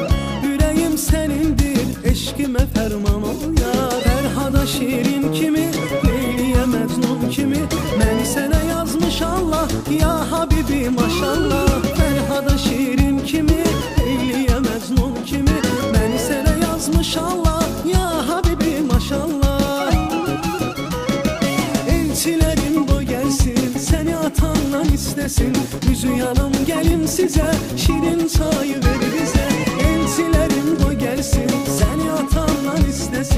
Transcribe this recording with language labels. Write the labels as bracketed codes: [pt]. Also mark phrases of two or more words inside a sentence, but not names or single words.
[az] Ürəyim sənindir, eşqimə fərman ol yar. Fərhada şirin kimi, Leyliyə Məcnun kimi, məni sənə yazmış Allah, ya Habibi maşallah. Fərhada şirin kimi, Leyliyə Məcnun kimi, məni sənə yazmış Allah, ya Habibi maşallah. [tr] Elçilerin boy gelsin, seni atanlar istesin. Üzüyalım gelim size, şirin çayı ver bize. Elçilerin boy gelsin, seni atanlar istesin.